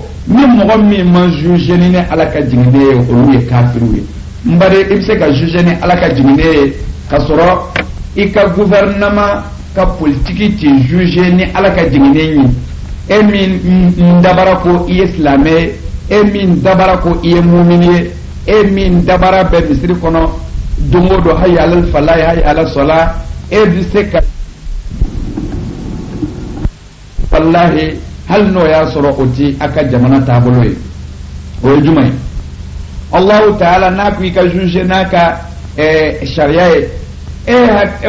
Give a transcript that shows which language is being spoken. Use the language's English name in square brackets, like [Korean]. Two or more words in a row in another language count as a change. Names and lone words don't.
[Bambara] ni mɔgɔ min ma juge ni ala ka jiginen ye olu ye kafiriw ye n bari i bɛ se ka juge ni ala ka jiginen ye ka sɔrɔ i ka gouvernement ka politique ti juge ni ala ka jiginen ye e min dabara ko i ye silamɛ ye e min dabara ko i ye mumini ye e min dabara bɛ misiri kɔnɔ don o don [Arabic] حي على الفلاح حي على الصلاة [Bambara] e bɛ se ka wallahi hali n'o y'a sɔrɔ o ti a ka jamana taabolo ye o ye jumɛn ye [Arabic] الله تعالى [Bambara] n'a ko i ka juge n'a ka sariya ye o